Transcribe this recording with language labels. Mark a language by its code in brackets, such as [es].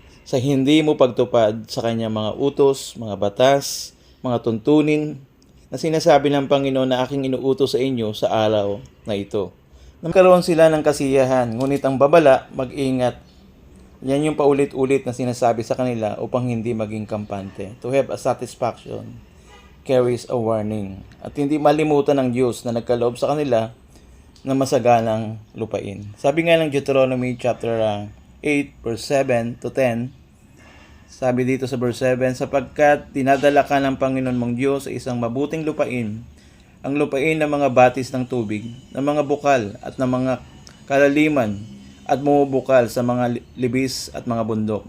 [tl] Sa hindi mo pagtupad sa kanyang mga utos, mga batas, mga tuntunin na sinasabi ng Panginoon na aking inuutos sa inyo sa araw na ito. Nagkaroon sila ng kasiyahan, ngunit ang babala, mag-ingat. Yan yung paulit-ulit na sinasabi sa kanila upang hindi maging kampante. [en] To have a satisfaction carries a warning. [tl] At hindi malimutan ng Diyos na nagkaloob sa kanila na masaganang lupain. Sabi nga ng Deuteronomy chapter 8 verse 7 to 10, sabi dito sa verse 7, sapagkat dinadala ka ng Panginoon mong Diyos sa isang mabuting lupain, ang lupain ng mga batis ng tubig, ng mga bukal at ng mga kalaliman at bumubukal sa mga libis at mga bundok.